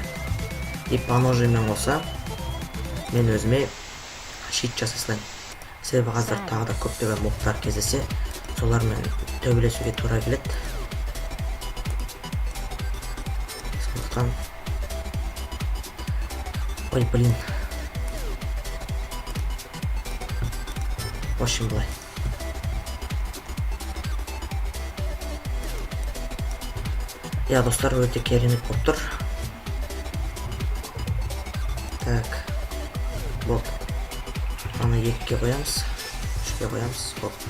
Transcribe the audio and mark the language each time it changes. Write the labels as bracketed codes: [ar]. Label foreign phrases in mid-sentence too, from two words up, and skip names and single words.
[kk] И поножимен болса, мен өзіме щит жасай салайын. Себебі қазір тағы да көптеген мобтар кездесе, солармен төбелесуге тура келеді. Сондықтан... Ой, [ru] блин. В общем, [kk] былай. Я, достар, өте керемет болып тұр. Так. Болды. Аны 2-ге қоямыз. 3-ге қоямыз. Болды.